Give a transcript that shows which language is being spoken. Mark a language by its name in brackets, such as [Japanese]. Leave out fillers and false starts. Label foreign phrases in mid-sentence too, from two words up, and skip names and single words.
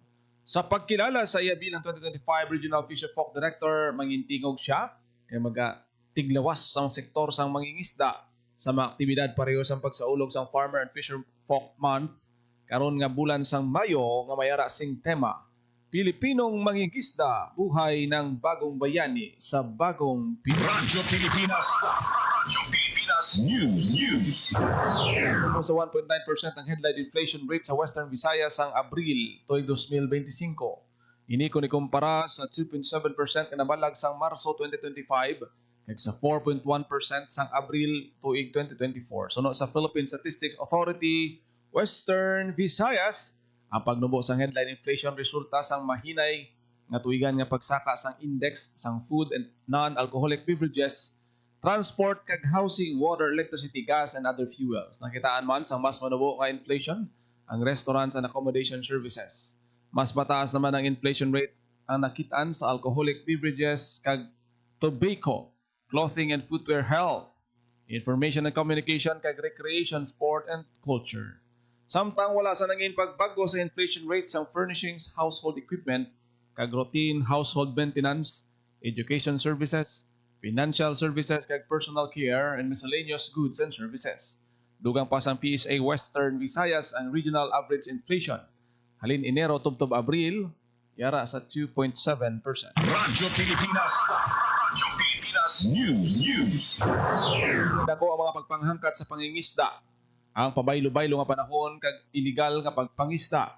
[Hiligaynon] Sa pagkilala sa iya bilang 2025 Regional Fisher Folk Director, mangintingog siya kay tiglawas sa sektor sang mangingisda sa mga aktibidad pareho sa pagsaulog sang Farmer and Fisher Folk Month karon nga bulan sang Mayo nga mayara sing tema Pilipinong mangingisda, [Filipino] buhay ng bagong bayani [Hiligaynon] sa bagong Pilipinas. Radyo Pilipinas. Radyo Pilipinas News. Sa 1.9% ang headline inflation rate sa Western Visayas sang Abril tuig 2025. Ini kung ikumpara sa 2.7% na nabalag sang Marso 2025 kag sa 4.1% sang Abril tuig 2024. Suno sa Philippine Statistics Authority, Western Visayas, ang pagnubo sang headline inflation resulta sang mahinay nga tuigan nga pagsaka sang index sang [English] food and non-alcoholic beverages, [Hiligaynon] transport kag [English] housing, water, electricity, gas and other fuels. [Hiligaynon] Nakitaan man sang mas manubo nga inflation ang [English] restaurants and accommodation services. [Hiligaynon] Mas mataas naman ang inflation rate ang nakitaan sa [English] alcoholic beverages [Hiligaynon] kag tobacco, [English] clothing and footwear health, information and communication [Hiligaynon] kag [English] recreation, sport and culture. [Hiligaynon] Samtang wala sa nangin pagbago sa inflation rate sa [English] furnishings, household equipment, [Hiligaynon] kag [English] routine household maintenance, education services, financial services [Hiligaynon] kag [English] personal care and miscellaneous goods and services. [Hiligaynon] Dugang pa sa PSA Western Visayas ang regional average inflation. Halin Enero tubtob Abril, yara sa 2.7%. Radyo Pilipinas. Radyo Pilipinas News. Dako ang mga pagpanghangkat sa pangingisda. Ang pabaylo-baylo nga panahon kag illegal nga pagpangisda.